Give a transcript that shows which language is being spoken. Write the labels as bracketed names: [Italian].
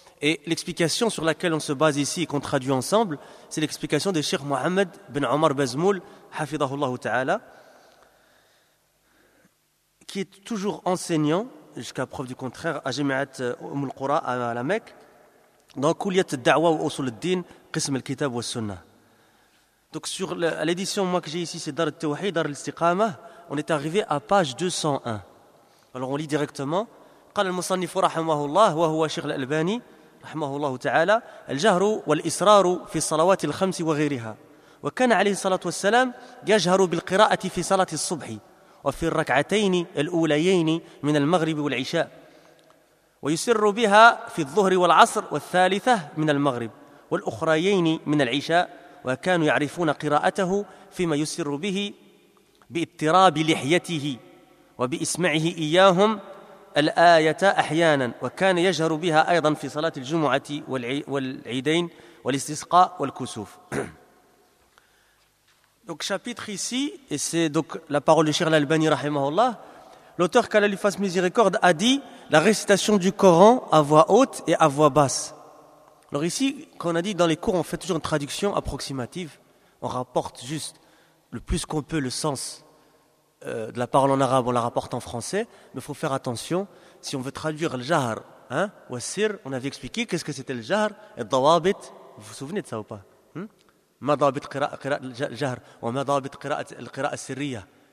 [French] Et l'explication sur laquelle on se base ici et qu'on traduit ensemble, c'est l'explication de Cheikh Mohamed ben Omar Bazmoul, hafidahullah ta'ala, qui est toujours enseignant, jusqu'à preuve du contraire, à Jami'at Umul Qura à la Mecque, dans Kouliyat Da'wa ou Usul al-Din, Qism al-Kitab wa Sunnah. Donc sur l'édition moi, que j'ai ici, c'est Dar al-Tawhid, Dar al-Istiqamah, on est arrivé à page 201. Alors on lit directement, [Arabic] قال المصنف رحمه الله وهو شيخ الألباني رحمه الله تعالى الجهر والإصرار في الصلوات الخمس وغيرها. وكان عليه الصلاة والسلام يجهر بالقراءة في صلاة الصبح وفي الركعتين الأوليين من المغرب والعشاء، ويسر بها في الظهر والعصر والثالثة من المغرب والأخريين من العشاء. وكانوا يعرفون قراءته فيما يسر به باضطراب لحيته وبإسمعه إياهم الآية أحيانا، وكان يجهر بها أيضا في صلاة الجمعة والعيدين والاستسقاء والكسوف. [French] Donc chapitre ici, et c'est donc la parole de Cheikh Al-Albani rahimahullah, l'auteur qu'Allah lui fasse miséricorde a dit la récitation du Coran à voix haute et à voix basse. Alors ici, quand on a dit dans les cours, on fait toujours une traduction approximative, on rapporte juste le plus qu'on peut le sens de la parole en arabe, on la rapporte en français, mais il faut faire attention, si on veut traduire le jahr, hein, ou le sir, on avait expliqué qu'est-ce que c'était le jahr, et le dawabit, vous vous souvenez de ça ou pas, ma dawabit le jahr, ou ma dawabit le qira'a sirriya.